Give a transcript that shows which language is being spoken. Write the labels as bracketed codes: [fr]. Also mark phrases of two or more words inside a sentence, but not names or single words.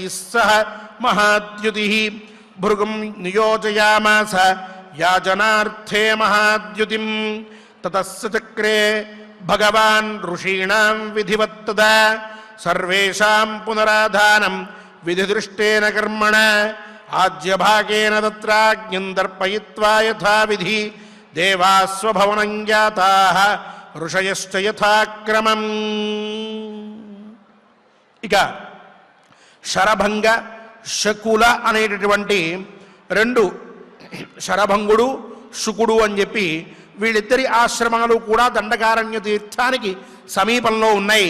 [sa] सह महाद्युतिः भृगुं नियोजयामास याजनार्थे महाद्युतिं ततस्य चक्रे भगवान् ऋषीणां विधिवत्तदा सर्वेषां पुनराधानं विधिदृष्टेन कर्मण आज्यभागेन तत्राज्ञं दर्पयित्वा यथाविधि देवास्वभवनं जाताः ऋषयश्च यथाक्रमम्. [te] ఇక శరభంగ శకుల అనేటటువంటి రెండు, శరభంగుడు శుకుడు అని చెప్పి వీళ్ళిద్దరి ఆశ్రమాలు కూడా దండకారణ్య తీర్థానికి సమీపంలో ఉన్నాయి.